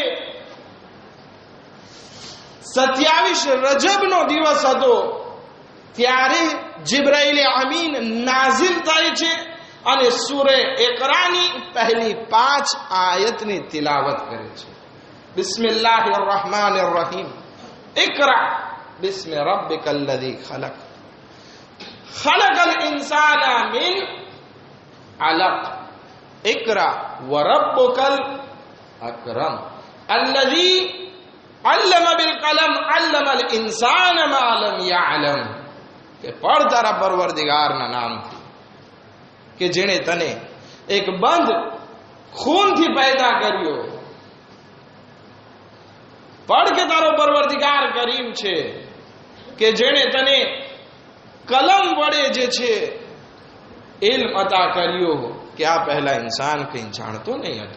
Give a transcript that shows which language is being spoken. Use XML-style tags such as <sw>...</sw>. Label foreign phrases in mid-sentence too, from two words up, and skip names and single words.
<gu>ત્યાં જે છે 27 રજબનો દિવસ હતો ત્યારે જિબ્રાઈલ અમીન નાઝિલ થાય છે અને સૂરે ઇકરાની પહેલી 5 આયતની તિલાવત કરે છે.</gu> <ar>بسم الله الرحمن الرحيم اقرأ باسم ربك الذي خلق. خلق الإنسان من علق. اقرأ وربك الأكرم الذي علم بالقلم علم الإنسان ما لم يعلم.</ar> <gu>કે પઢ તારા પરવરદિગારના નામથી કે જેણે તને એક બંધ ખૂનથી પેદા કર્યો. પઢ કે તારો પરવરદિગાર કરીમ છે કે જેણે તને કલમ વડે જે છે ઇલ્મ અતા કર્યો કે આ પહેલા ઇન્સાન કંઈ જાણતો નહીં હતો.</gu>